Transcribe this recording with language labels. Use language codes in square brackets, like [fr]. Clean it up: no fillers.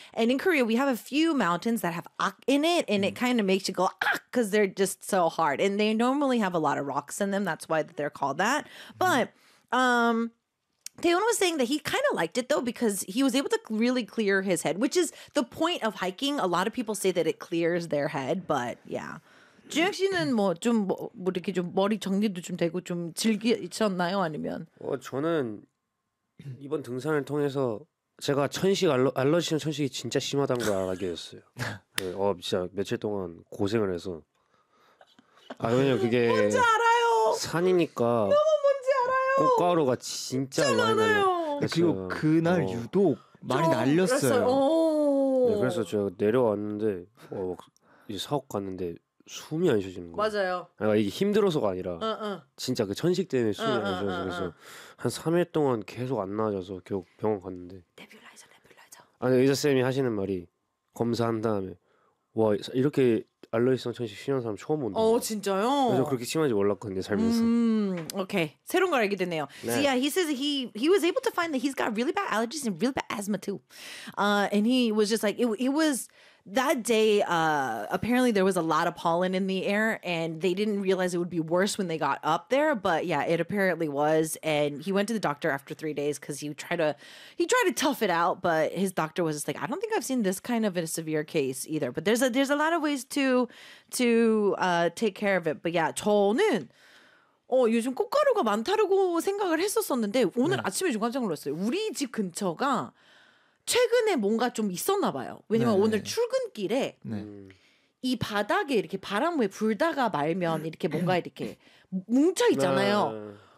[en] And in Korea, we have a few mountains that have ak in it, and it kind of makes you go ak, because they're just so hard. And they normally have a lot of rocks in them. That's why they're called that. Mm-hmm. But Taeyeon was saying that he kind of liked it, though, because he was able to really clear his head, which is the point of hiking. A lot of people say that it clears their head, but yeah. [ko] 주혁 씨는 뭐 좀 뭐 이렇게 좀 머리 정리도 좀 되고 좀 즐기셨나요? 아니면? 어, 저는 이번 등산을 통해서 제가 천식 알러지는 천식이 진짜 심하다는 걸 알게 됐어요. 어, 진짜 며칠 동안 고생을 해서. 아, 왜냐면 그게 뭔지 알아요. 산이니까. 꽃가루가 진짜 많아요. 그리고 그날 어. 유독 많이 날렸어요. 네, 그래서 제가 내려왔는데 어, 막 이제 사옥 갔는데 숨이 안 쉬어지는 거예요. 맞아요. 그러니까 이게 힘들어서가 아니라 진짜 그 천식 때문에 숨이 안 쉬어져서 그래서 한 3일 동안 계속 안 나아져서 결국 병원 갔는데 네뷸라이저 네뷸라이저. 아니 의사쌤이 하시는 말이 검사한 다음에 와 이렇게 알러지성 천식 심한 사람 처음 온다. 어 진짜요? 그래서 그렇게 심한지 몰랐거든요 살면서. 오케이 새로운 걸 알게 됐네요. 네. [en] So yeah, he says he was able to find that he's got really bad allergies and really bad asthma too. And he was just like it was that day. Apparently there was a lot of pollen in the air and they didn't realize it would be worse when they got up there. But yeah, it apparently was. And he went to the doctor after 3 days because he tried to tough it out. But his doctor was just like, I don't think I've seen this kind of a severe case either. But there's a lot of ways to take care of it. But yeah, [ko] 저는 어 요즘 꽃가루가 많다고 생각을 했었었는데 오늘 아침에 좀 깜짝 놀랐어요. 우리 집 근처가 최근에 뭔가 좀 있었나 봐요. 왜냐면 네. 오늘 출근길에 네. 이 바닥에 이렇게 바람에 불다가 말면 이렇게 뭔가 이렇게 뭉쳐 있잖아요. 네.